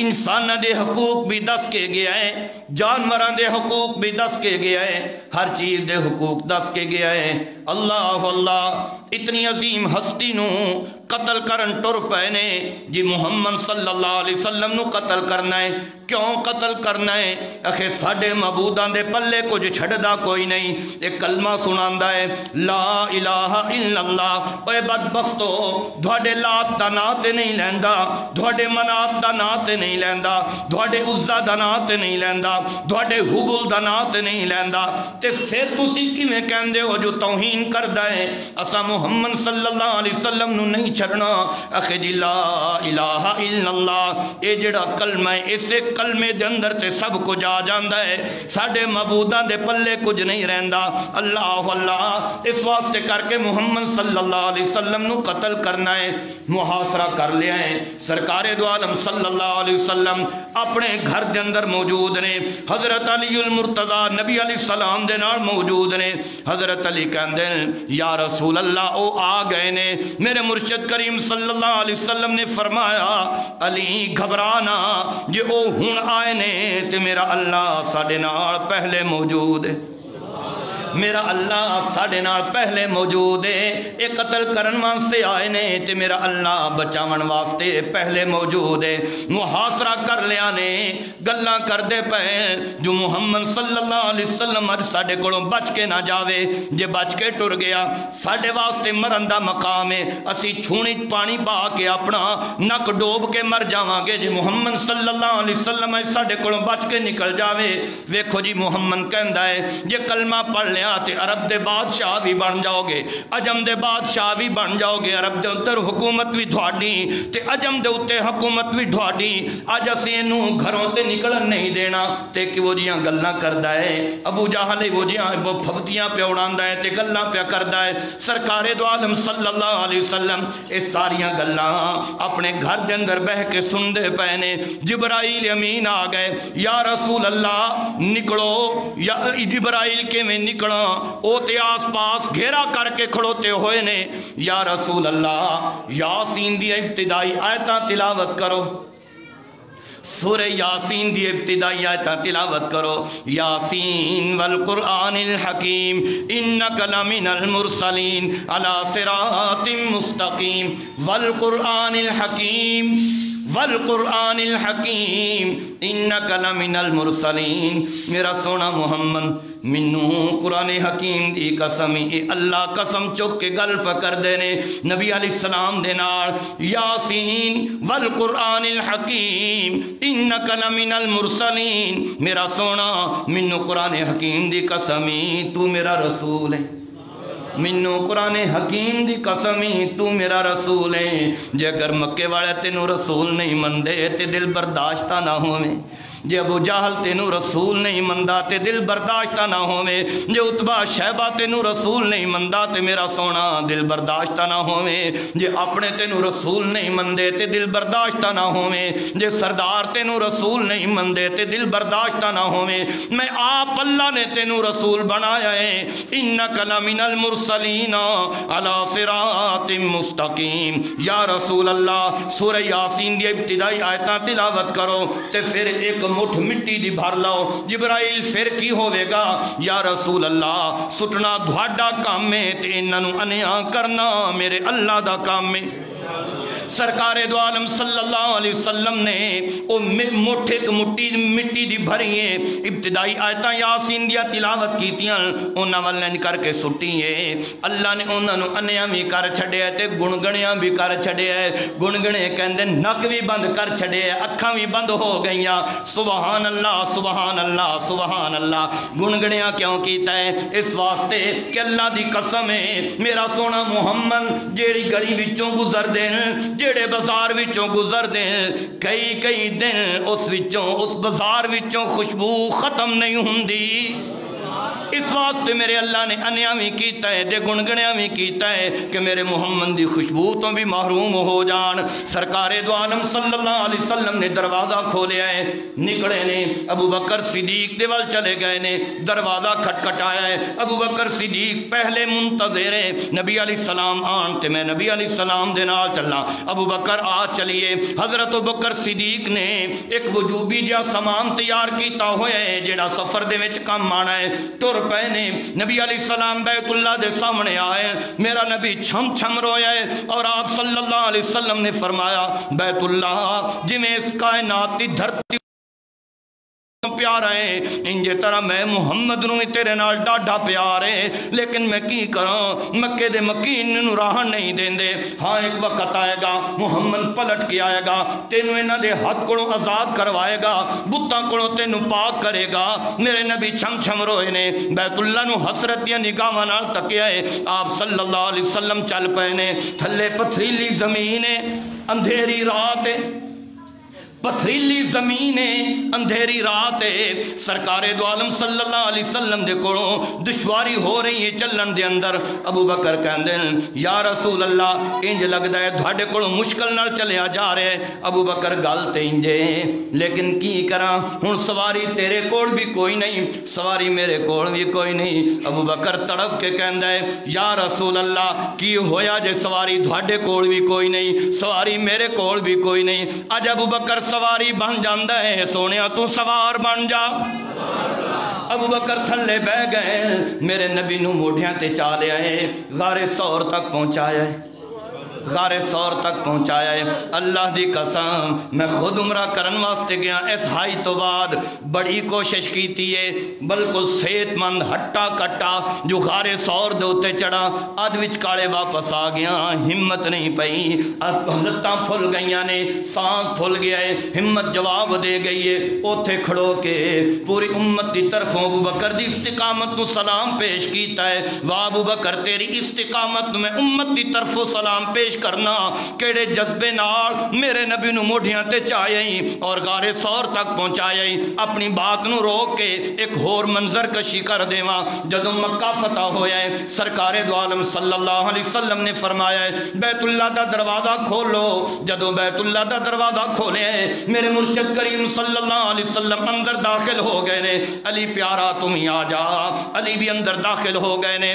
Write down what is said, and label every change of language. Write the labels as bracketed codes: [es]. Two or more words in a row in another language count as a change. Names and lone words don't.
[pa] انساناں دے حقوق بھی دس کے گیا ہے، جانوراں دے حقوق بھی دس کے گیا ہے، ہر چیز دے حقوق دس کے گیا ہے۔ اللہ اللہ اتنی عظیم ہستی نو قتل کرن ٹر پے نے جی محمد [ar] صلی اللہ علیہ وسلم [pa] نو قتل کرنا ہے۔ کیوں قتل کرنا ہے؟ اکھے ساڈے معبوداں دے پلے کچھ چھڑدا کوئی نہیں، ایک کلمہ سناندا ہے [ar] لا الہ الا اللہ۔ [pa] اے بدبختو تھوڑے لات دا نام تے نہیں لیندا، تھوڑے منات دا نام تے نہیں لیندا، تھوڑے عزا دا نام تے نہیں لیندا، تھوڑے حبل دا نام تے نہیں لیندا، تے پھر تسی کیویں کہندے ہو جو توہین کردا ہے اسا محمد [ar] صلی اللہ علیہ وسلم [pa] نو نہیں چھڑنا؟ اکھے جی [ar] لا الہ الا اللہ [pa] اے جڑا کلمہ ہے اسے کلمے دے اندر تے سب کچھ آ جاندا ہے، ساڈے معبوداں دے پلے کچھ نہیں رہندا۔ اللہ اللہ اس واسطے کر کے محمد [ar] صلی اللہ علیہ وسلم [pa] نو قتل کرنا ہے، محاصرہ کر لیا ہے۔ سرکار دو عالم [ar] صلی اللہ علیہ وسلم [pa] اپنے گھر دے اندر موجود نے، حضرت علی المرتضی نبی [ar] علیہ السلام [pa] دے نال موجود نے۔ حضرت علی کہندے [ar] یا رسول اللہ [pa] او آ گئے نے۔ میرے مرشد کریم [ar] صلی اللہ علیہ وسلم [pa] نے فرمایا علی گھبرانا جے او ہن آئے نے تے میرا اللہ ساڈے نال پہلے موجود ہے، میرا اللہ ساڈے نال پہلے موجود ہے۔ اے قتل کرن واسطے آئے نے تے میرا اللہ بچاون واسطے پہلے موجود ہے۔ محاصرہ کر لیا نے، گلاں کردے پئے جو محمد [ar] صلی اللہ علیہ وسلم [pa] اج ساڈے کولوں بچ کے نہ جاوے، جے بچ کے ٹر گیا ساڈے واسطے مرن دا مقام ہے، اسی چھونی پانی پا کے اپنا نک ڈوب کے مر جاواں گے۔ جے محمد [ar] صلی اللہ علیہ وسلم [pa] اج ساڈے کولوں بچ کے نکل جاوے، ویکھو جی محمد کہندا ہے جے کلمہ پڑھ لیا تے عرب دے بادشاہ بھی بن جاؤ گے، عجم دے بادشاہ بھی بن جاؤ گے، عرب دے اندر حکومت بھی تھوڑی تے عجم دے اتے حکومت بھی تھوڑی۔ اج اسی اینوں گھروں تے نکلن نہیں دینا تے کہ وہ جیاں گلاں کردا ہے ابو جہل، وہ جیاں وہ پھبتیاں پہ اڑاندا ہے تے گلاں پہ کردا ہے۔ سرکار دو عالم [ar] صلی اللہ علیہ وسلم [pa] اس ساریاں گلاں اپنے گھر دے اندر بہ کے سندے پے نے۔ جبرائیل امین آ گئے، [ar] یا رسول اللہ [pa] نکلو۔ یا جبرائیل کے میں نکلا او تے آس پاس گھیرا کر کے کھڑوتے ہوئے نے، [ar] یا رسول اللہ [pa] یاسین دی ابتدائی آیتاں تلاوت کرو، سورہ یاسین دی ابتدائی آیتاں تلاوت کرو۔ [ar] یاسین والقرآن الحکیم انک لمن المرسلین علی صراط مستقیم والقرآن الحکیم والقرآن الحکیم انک لمن المرسلین۔ [pa] میرا سونا محمد منو قرآن حکیم دی قسم، اے اللہ قسم چک کے گل پکر دینے نبی [ar] علیہ السلام [pa] دے نال، [ar] یاسین والقرآن الحکیم انک لمن المرسلین۔ [pa] میرا سونا منو قرآن حکیم دی قسمی تو میرا رسول ہے، منو قرآن حکیم دی قسمی تو میرا رسول ہے۔ جے اگر مکے والے تینوں رسول نہیں مندے تے دل برداشتہ نہ ہوئے، جے ابو جہل تینوں رسول نہیں مندہ تے دل برداشتہ نہ ہوئے، جے عتبہ شیبہ تینوں رسول نہیں مندہ تے میرا سونا دل برداشتہ نہ ہوئے، جے اپنے تینوں رسول نہیں مندے تے دل برداشتہ نہ ہوئے، جے سردار تینوں رسول نہیں مندے تے دل برداشتہ نہ ہوئے، میں آپ اللہ نے تینوں رسول بنایا ہے۔ [ar] انک لمن المرسلین علی صراط مستقیم۔ یا رسول اللہ [pa] سورہ یاسین دی ابتدائی آیتاں تلاوت کرو تے پھر ایک مٹھ مٹی دی بھر لاؤ۔ جبرائیل پھر کی ہوئے گا؟ [ar] یا رسول اللہ [pa] سٹنا دھواڈا کام ہے تے انہاں نوں انیا کرنا میرے اللہ دا کام ہے۔ سرکار دو عالم [ar] صلی اللہ علیہ وسلم [pa] نے او مٹھ ایک مٹی دی بھریے ابتدائی آیتاں یاسین دیا تلاوت کیتیاں انہاں والن کر کے سٹیے۔ اللہ نے انہاں نوں انیاں بھی کر چھڑے تے گنگنیاں بھی کر چھڑے، گنگنے کہندے نک بھی بند کر چھڑے، اکھاں بھی بند ہو گئیاں۔ [ar] سبحان اللہ سبحان اللہ سبحان اللہ۔ [pa] گنگنیاں کیوں کیتا ہے؟ اس واسطے کہ اللہ دی قسم ہے میرا سونا محمد جیڑی گلی وچوں گزر دے، جیڑے بازار وچوں گزر دے، کئی دن اس بازار وچوں خوشبو ختم نہیں ہوندی۔ اس واسطے میرے اللہ نے انیا بھی کیتا ہے دے گنگنیا بھی کیتا ہے کہ میرے محمد دی خوشبو تو بھی محروم ہو جان۔ سرکار دو عالم [ar] صلی اللہ علیہ وسلم [pa] نے دروازہ کھولیا ہے، نکلے نے، ابو بکر صدیق دے ول چلے گئے نے، دروازہ کھٹکھٹایا ہے، ابو بکر صدیق پہلے منتظر ہے نبی [ar] علیہ السلام [pa] آن تے میں نبی [ar] علیہ السلام [pa] دے نال چلنا۔ ابو بکر آ چلیے، حضرت ابو بکر صدیق نے ایک وجوبی جا سامان تیار کیتا ہویا ہے جڑا سفر دے وچ کم آنا ہے، ٹر پے نے، نبی [ar] علیہ السلام [pa] بیت اللہ دے سامنے آئے، میرا نبی چھم چھم رویا ہے اور آپ [ar] صلی اللہ علیہ وسلم [pa] نے فرمایا بیت اللہ جویں اس کائنات دی دھرتی پیار ہے انجے طرح میں محمد نو تیرے نال ڈاڈا پیار ہے، لیکن میں کی کراں مکے دے مکین نو راہ نہیں دیندے۔ ہاں ایک وقت آئے گا محمد پلٹ کے آئے گا، تینوں انہاں دے ہاتھ کولوں آزاد کروائے گا، بتاں کولوں تینوں پاک کرے گا۔ میرے نبی چھم چھم روئے نے، بیت اللہ نو حسرت یا نگاہاں نال تکیا ہے، آپ [ar] صلی اللہ علیہ وسلم [pa] چل پے نے، تھلے پتھریلی زمین ہے، اندھیری رات ہے، پتھریلی زمین ہے، اندھیری رات ہے، سرکار دو عالم [ar] صلی اللہ علیہ وسلم [pa] دے کولوں دشواری ہو رہی ہے چلن دے اندر۔ ابو بکر کہندے [ar] یا رسول اللہ [pa] انج لگدا ہے تھاڈے کولوں مشکل نال چلیا جا رہا ہے۔ ابو بکر گل تے انجے لیکن کی کراں ہن سواری تیرے کول بھی کوئی نہیں، سواری میرے کول بھی کوئی نہیں۔ ابو بکر تڑپ کے کہندا ہے [ar] یا رسول اللہ [pa] کی ہویا جے سواری تھاڈے کول بھی کوئی نہیں، سواری میرے کول بھی کوئی نہیں۔ اج ابو بکر سواری بن جاندہ ہے، سونیا تو سوار بن جا۔ ابو بکر تھلے بہ گئے، میرے نبی نو موڑیاں تے چالے آئے، غار سور تک پہنچایا ہے، غار سور تک پہنچایا ہے۔ اللہ دی قسم میں خود عمرہ کرن واسطے گیا، اس ہائی تو بعد بڑی کوشش کیتی ہے، بالکل صحت مند ہٹا کٹا جو غار سور دے اوتے چڑھا، اد وچ کالے واپس آ گیا، ہمت نہیں پئی، لتاں پھل گئیاں نے، سانس پھل گیا ہے، ہمت جواب دے گئی ہے۔ اوتھے کھڑو کے پوری امت دی طرفوں ابو بکر دی استقامت نو سلام پیش کیتا ہے، واہ ابو بکر تیری استقامت میں امت دی طرفوں سلام پیش کرنا، کیڑے جذبے نال میرے نبی نو موڑیاں تے چاہیے اور غار سور تک پہنچایا۔ اپنی بات نو روک کے ایک ہور منظر کشی کر دیواں، جدوں مکہ فتح ہویا ہے سرکار دو عالم [ar] صلی اللہ علیہ وسلم [pa] نے فرمایا ہے بیت اللہ دا دروازہ کھولو۔ جدوں بیت اللہ دا دروازہ کھولے میرے مرشد کریم [ar] صلی اللہ علیہ وسلم [pa] اندر داخل ہو گئے نے، علی پیارا تم ہی آ جا، علی بھی اندر داخل ہو گئے نے۔